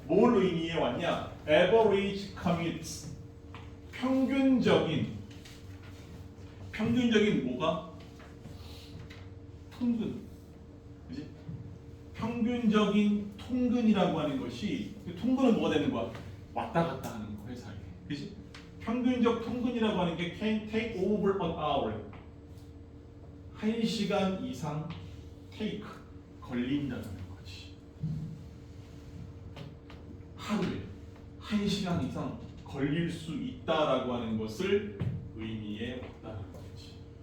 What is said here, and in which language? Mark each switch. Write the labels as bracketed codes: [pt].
[ko] 뭘 의미해 왔냐? [en] Average commutes. [ko] 평균적인 뭐가? 통근. 그지? 평균적인 통근이라고 하는 것이 통근은 뭐가 되는 거야? 왔다 갔다 하는 거 회사에. 그지? 평균적 통근이라고 하는 게 [en] can take over an hour. [ko] 1시간 이상 take 걸린다는 거지. 하루에 1시간 이상 걸릴 수 있다라고 하는 것을 의미해 왔다는 거지.